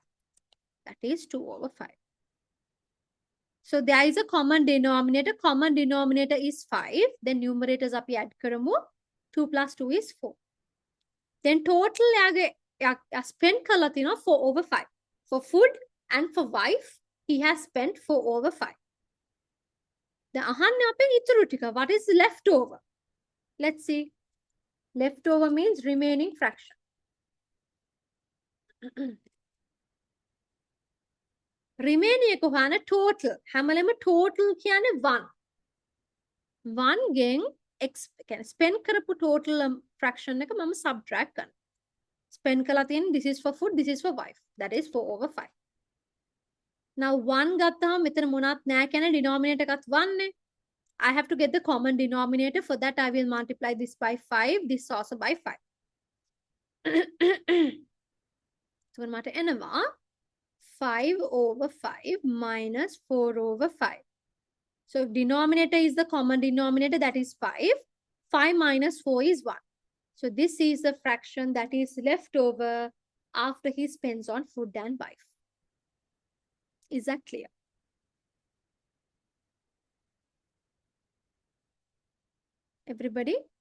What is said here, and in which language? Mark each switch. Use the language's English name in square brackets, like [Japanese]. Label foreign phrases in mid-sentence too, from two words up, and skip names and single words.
[English] That is 2 over 5. So there is a common denominator. Common denominator is 5. Then numerators [Sinhala] අපි add කරමු. [English] 2 plus 2 is 4. Then total [Sinhala] යාගේ spend කරලා තියෙනවා [English] 4 over 5. For food and for wife, he has spent 4 over 5. [Sinhala] දැන් අහන්නේ අපෙන් ඉතුරු ටික. [English] What is left over? Let's see. Leftover means remaining fraction. [Sinhala] Remaining එක හොයන total. හැමලෙම total කියන්නේ 1. 1 ගෙන් spend කරපු [English] total fraction [Sinhala] එක මම subtract කරනවා. Spend කරලා තියෙන [English] this is for food, this is for wife. That is 4/5. [Sinhala] Now 1 ගත්තාම මෙතන මොනවත් නැහැ කියන්නේ denominator එකත් 1 නේ. [English] I have to get the common denominator. For that, I will multiply this by 5, this also by 5. So, [Sinhala] මට එනවා 5/5 minus 4/5. [English] So, if denominator is the common denominator, that is 5. 5 minus 4 is 1. So, this is the fraction that is left over after he spends on food and wife. Is that clear? Everybody?